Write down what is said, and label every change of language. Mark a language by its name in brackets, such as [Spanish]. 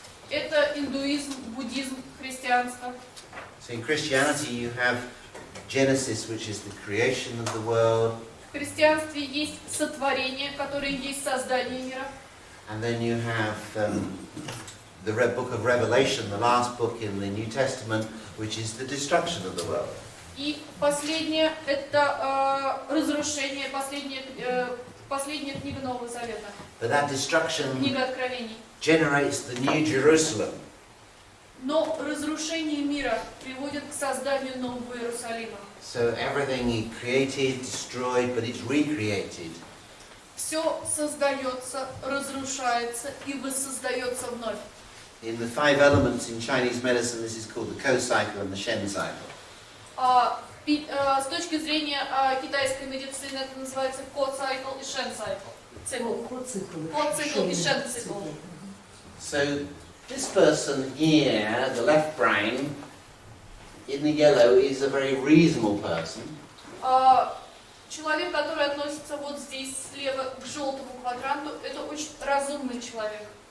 [Russian] Это индуизм, буддизм, христианство. [English] So in Christianity you have Genesis, which is the creation of the world, [Russian] В христианстве есть сотворение, которое есть создание мира. [English] and then you have the book of Revelation, the last book in the New Testament, which is the destruction of the world. [Russian] И последнее – это разрушение, последняя книга Нового Завета, [English] But that destruction [Russian] книга Откровений. [English] generates the New Jerusalem. [Russian] Но разрушение мира приводит к созданию Нового Иерусалима. [English] So everything is created, destroyed, but it's recreated. [Russian] Все создается, разрушается и воссоздается вновь. [English] In the 5 elements in Chinese medicine, this is called the Ko-cycle and the Shen cycle. [Russian] С точки зрения китайской медицины это называется ко-цикл и шен-цикл. Ко-цикл и шен-цикл. [English] So this person here, the left brain, in the yellow, is a very reasonable person. [Russian] Человек, который относится вот здесь слева к желтому квадранту, это очень разумный человек.